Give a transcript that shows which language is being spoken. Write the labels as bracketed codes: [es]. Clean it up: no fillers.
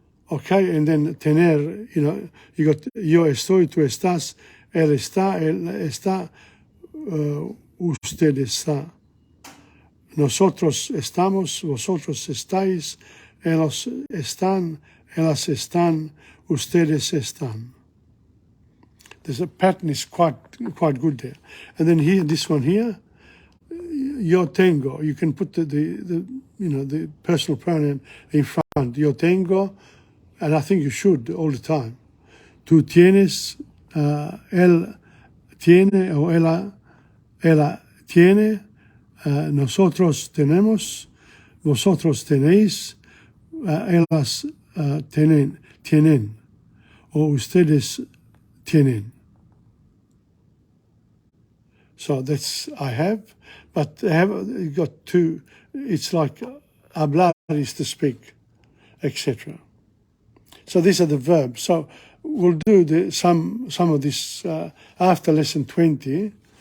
[en] Okay, and then [es] tener, [en] you got [es] yo estoy, tú estás, él está, usted está. Nosotros estamos, vosotros estáis, ellos están, ellas están, ustedes están. [en] There's a pattern is quite good there. And then here, this one here, [es] yo tengo. [en] You can put the personal pronoun in front. [es] Yo tengo, [en] and I think you should all the time. [es] Tú tienes, él tiene o ella tiene, nosotros tenemos, vosotros tenéis, ellas tienen, o ustedes tienen. [en] So that's I have, but I have got two. It's like hablar is to speak, etc. So these are the verbs. So we'll do some of this after lesson 20.